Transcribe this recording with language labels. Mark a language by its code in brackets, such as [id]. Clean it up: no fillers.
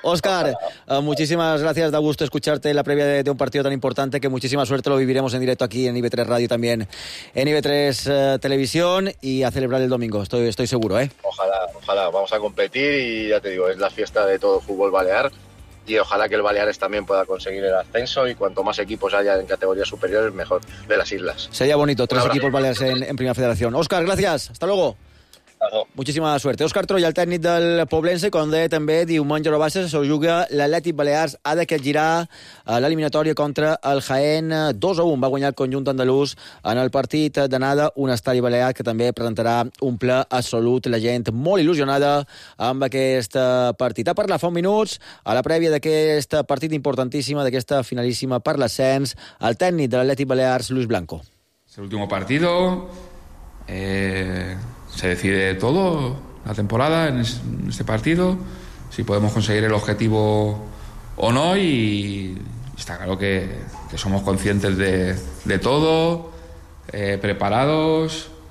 [es] Óscar, muchísimas gracias, da gusto escucharte en la previa de un partido tan importante, que muchísima suerte, lo viviremos en directo aquí en IB3 Radio y también en IB3 Televisión, y a celebrar el domingo, estoy seguro, ¿eh? Ojalá, vamos a competir y ya te digo, es la fiesta de todo fútbol balear. Y ojalá que el Baleares también pueda conseguir el ascenso y cuanto más equipos haya en categorías superiores, mejor, de las islas. Sería bonito, tres equipos Baleares en Primera Federación. Óscar, gracias, hasta luego. Muchísima suerte. [ca] Óscar Troya, el tècnic del Poblense, quan deia també diumenge a la baixa se juga l'Atlètic Balears, ha de capgirar l'eliminatòria contra el Jaén. 2-1 va guanyar el conjunt andalús en el partit d'anada, un estadi balear que també presentarà un ple absolut, la gent molt il·lusionada amb aquest partit. A parlar fa un minuts, a la prèvia d'aquest partit importantíssim, d'aquesta finalíssima per l'ascens, el tècnic de l'Atlètic Balears, Luis Blanco. És l'últim partit. [es] Se decide todo la temporada en este partido, si podemos conseguir el objetivo o no, y está claro que somos conscientes de todo, preparados.